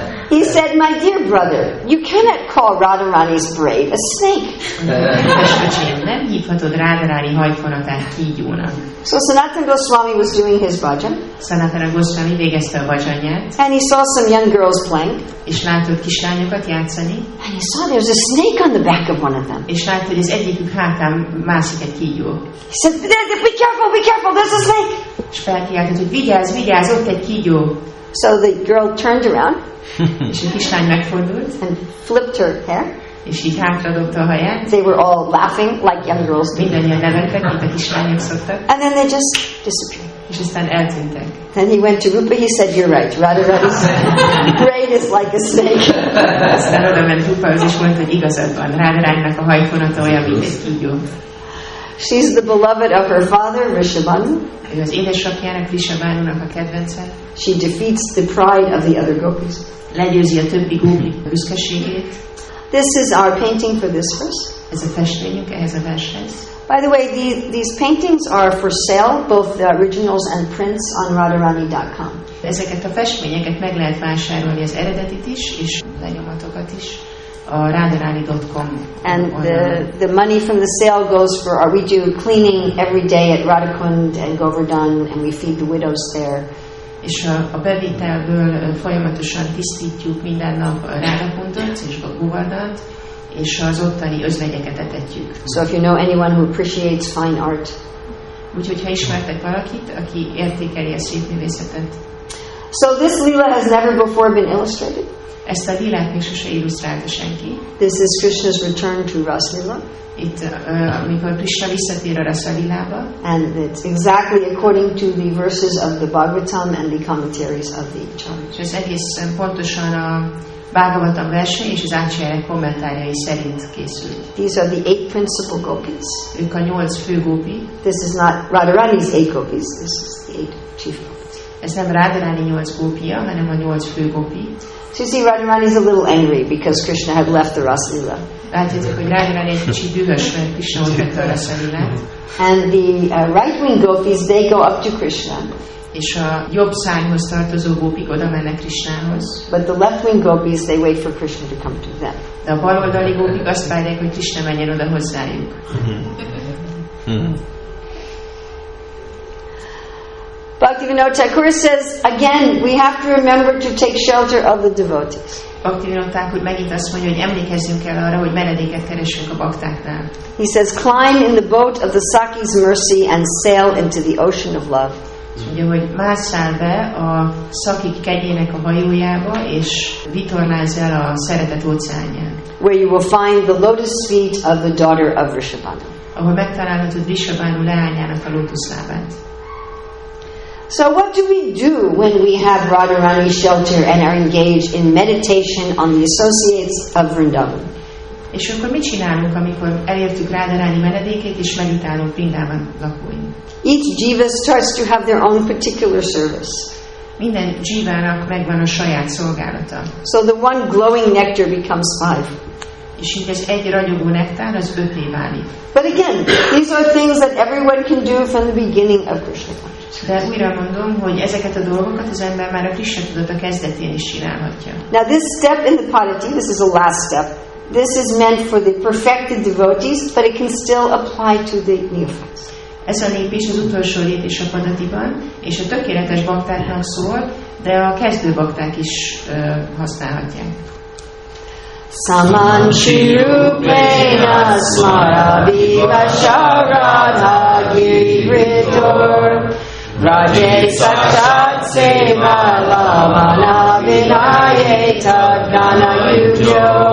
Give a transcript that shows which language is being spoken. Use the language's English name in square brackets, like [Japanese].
[English] He said, my dear brother, you cannot call Radharani's braid a snake. [Hungarian] Öcsém, nem hívhatod Radharani hajfonatát kígyónak. [English] So Sanatana Goswami was doing his bhajan. [Hungarian] Sanatana Goswami végezte a bhajanját. [English] And he saw some young girls playing. [Hungarian] És látott kislányokat játszani. [English] And he saw there's a snake on the back of one of them. [Hungarian] És látta, hogy az egyikük hátán mászik egy kígyó. [English] He said, be careful, there's a snake. [Hungarian] És felkiáltott, hogy vigyázz, ott egy kígyó. [English] So the girl turned around [Hungarian] És a kislány megfordult, [English] and flipped her hair. [Hungarian] és így hátradobta a haját. [English] They were all laughing like young girls do. [Hungarian] Mindannyian nevettek, mint a kislányok szoktak. [English] And then they just disappeared. [Hungarian] És aztán eltűntek. [English] Then he went to Rupa, he said, "You're right, Radharani's braid is like a snake." [Hungarian] Aztán oda ment Rupahoz, és mondta, hogy igazad van, Radharaninak a hajfonata olyan, mint egy kígyó. [English] She's the beloved of her father, Rishabhanu. [Hungarian] Ő az édesapjának, Rishabhanunak a kedvence. [English] She defeats the pride of the other gopis. [Hungarian] Legyőzi a többi gópi büszkeségét. [English] This is our painting for this verse. [Hungarian] Ez a festményünk ehhez a vershez. [English] By the way, these paintings are for sale, both the originals and prints on radharani.com. [Hungarian] Ezeket a festményeket meg lehet vásárolni, az eredetit is, és lenyomatokat is, a radharani.com. [English] And the money from the sale goes for, we do cleaning every day at Radhakund and Govardhan, and we feed the widows there. [Hungarian] És a bevételből folyamatosan tisztítjuk minden nap a Radhakundot és a Govardhant, és az ottani özvegyeket etetjük. [English] So if you know anyone who appreciates fine art. [Hungarian] Úgyhogy ha ismertek valakit, aki értékeli a szépművészetet. [English] So this lila has never before been illustrated. [Hungarian] Ezt a lilát még sose illusztrálta senki. [English] This is Krishna's return to Ras Lila. [Hungarian] Itt, amikor Krishna visszatér a Rasa Lilába. [English] And it's exactly according to the verses of the Bhagavatam and the commentaries of the Acharya. [Hungarian] És ez egészen pontosan a Bhagavatam versei és az Acharya kommentárjai szerint készült. [English] These are the 8 principal gopis. [Hungarian] Ők a 8 fő gópi. [English] This is not Radharani's 8 gopis. This is the 8 chief gopis. [Hungarian] Ez nem Radharani 8 gópia, hanem a 8 fő gópi. [English] So you see, Radharani's a little angry because Krishna had left the Ras Lila. [Hungarian] Látjátok, hogy Radharani egy kicsit dühös, mert Krishna ott vette a Rasa Lilát. [English] And the right-wing gopis, they go up to Krishna. [Hungarian] És a jobb szárnyhoz tartozó gópik oda mennek Krishnához. [English] But the left-wing gopis, they wait for Krishna to come to them. [Hungarian] De a baloldali gópik azt várják, hogy Krishna menjen oda hozzájuk. [English] Bhaktivinoda Thakur says, again, we have to remember to take shelter of the devotees. [Hungarian] Bhaktivinoda Thakur megint azt mondja, hogy emlékezzünk el arra, hogy menedéket keressünk a baktáknál. [English] He says, climb in the boat of the Sakhi's mercy and sail into the ocean of love. [Hungarian] Azt mondja, hogy másszál be a szakik kegyének a hajójába, és vitorlázz el a szeretet óceánján. [English] Where you will find the lotus feet of the daughter of Rishabhanu. [Hungarian] Ahol megtalálhatod Rishabhanu leányának a lótuszlábát. [English] So what do we do when we have Radharani shelter and are engaged in meditation on the associates of Vrindavan? [Hungarian] És akkor mit csinálunk, amikor elértük Radharani menedékét, és meditálunk Vrindavan lakóin? [English] Each jiva starts to have their own particular service. [Hungarian] Minden jivának megvan a saját szolgálata. [English] So the one glowing nectar becomes 5. [Hungarian] És így ez egy ragyogó nektár, az 5-é válik. [English] But again, these are things that everyone can do from the beginning of Krishna consciousness. [Hungarian] De újra mondom, hogy ezeket a dolgokat az ember már a Krishna tudata kezdetén is csinálhatja. [English] Now this step in the padati, this is the last step. This is meant for the perfected devotees, but it can still apply to the neophytes. [Hungarian] Ez a lépés az utolsó lépés a padatiban, és a tökéletes baktáknak szól, de a kezdő bakták is használhatják. [Sanskrit] Samanchi rupena smaraviva sharadha giritor Raje sakshat seva lavana vinaye tadgana yujo